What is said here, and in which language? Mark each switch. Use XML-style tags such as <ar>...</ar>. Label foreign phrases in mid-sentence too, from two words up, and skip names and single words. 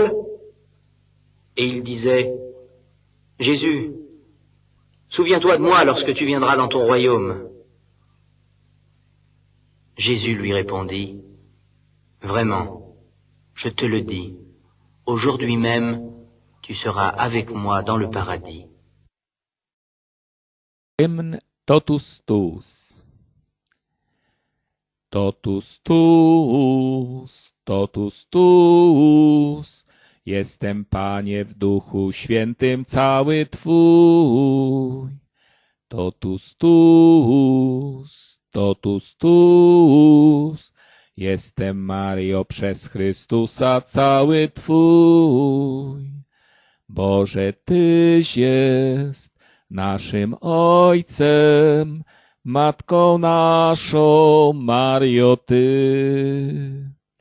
<fr>» Et il disait « Jésus, souviens-toi de moi lorsque tu viendras dans ton royaume. » Jésus lui répondit, « Vraiment, je te le dis, aujourd'hui même, tu seras avec moi dans le paradis. »</fr> <la>Totus tuus. Totus tuus, totus tuus,</la> <pl>jestem, Panie, w Duchu Świętym cały Twój.</pl> <la>Totus tuus, totus tuus,</la> <pl>jestem, Mario, przez Chrystusa cały Twój. Boże, Tyś jest naszym Ojcem, Matką naszą, Mario, Ty.</pl>